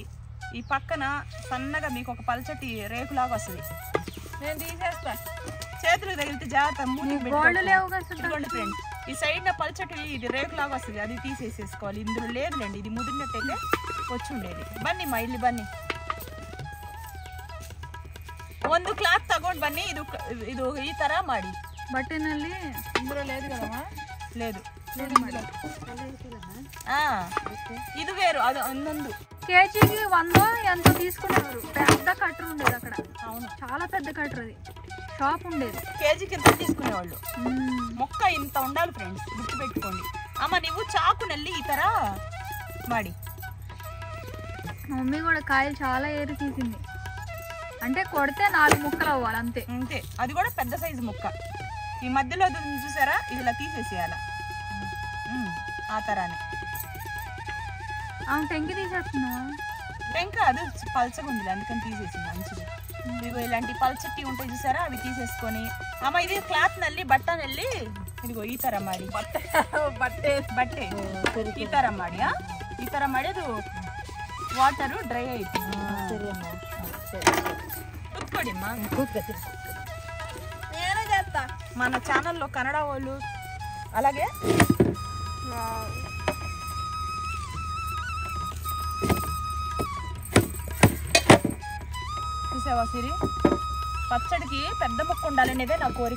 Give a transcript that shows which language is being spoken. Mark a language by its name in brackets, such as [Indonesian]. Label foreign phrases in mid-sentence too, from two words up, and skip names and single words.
[Telugu] ఈ పక్కన సన్నగా మీకు ఒక పల్చటి రేకులాగా వస్తుంది. నేను తీసేస్తా. చేతులకు తగిలితే జాగ్రత్త. గోల్డ్ లేవు కదా ఫ్రెండ్స్, ఈ సైడ్ పల్చటి ఇది రేకులాగా వస్తుంది, అది తీసేసేసుకోవాలి. ఇందులో లేదులేండి, ఇది ముదిరినట్టయితే వచ్చి ఉండేది. [Kannada] ಬನ್ನಿ ಮಾ ಇಲ್ಲಿ ಬನ್ನಿ, ಒಂದು ಕ್ಲಾತ್ ತಗೊಂಡು ಬನ್ನಿ. ಇದು ಈ ತರ ಮಾಡಿ. [Telugu] ಬಟ್ಟೆನಲ್ಲಿ ಇಂదులో లేదు కదమ్మా? లేదు, ఇది వేరు, అది ಒಂದೊಂದು కేజీకి 100 ఎంతో తీసుకునేవారు. పెద్ద కట్టర్ ఉండేది అక్కడ. అవును, చాలా పెద్ద కట్టర్, అది షాప్ ఉండేది. కేజీకి ఇంత తీసుకునేవాళ్ళు. మొక్క ఇంత ఉండాలి ఫ్రెండ్స్, గుర్తుపెట్టుకోండి. అమ్మ నువ్వు చాకుನಲ್ಲಿ [Kannada] ಈ ತರ ಮಾಡಿ. [Telugu] మమ్మీ కూడా కాయలు చాలా ఏరి తీసింది. అంటే కొడితే 4 ముక్కలు అవ్వాలి అంతే. అంతే, అది కూడా పెద్ద సైజు ముక్క. ఈ మధ్యలో చూసారా, ఇది ఇలా తీసేసేయాల, ఆ తరానే. టెంకి తీసేస్తున్నావా? టెంక అది పల్చగా ఉంది, అందుకని తీసేసింది. మంచిది. ఇదిగో ఇలాంటి పల్చటి ఉంటాయి చూసారా, అవి తీసేసుకొని అమ్మ ఇది క్లాత్ నల్లి బట్ట నల్లి ఇదిగో [Kannada] ಈ ತರ ಮಾಡಿ. ಬಟ್ಟೆ ಈ ತರ ಮಾಡಿ, ಈ ತರ ಮಾಡಿ ಅದು [English] water dry [Kannada] ಆಯ್ತು. [Telugu] కూర్చోడి అమ్మా, నేనే చేస్తా. మన ఛానల్లో కన్నడ వాళ్ళు అలాగే చూసావా సిరి, పచ్చడికి పెద్ద ముక్క ఉండాలనేదే నా కోరిక.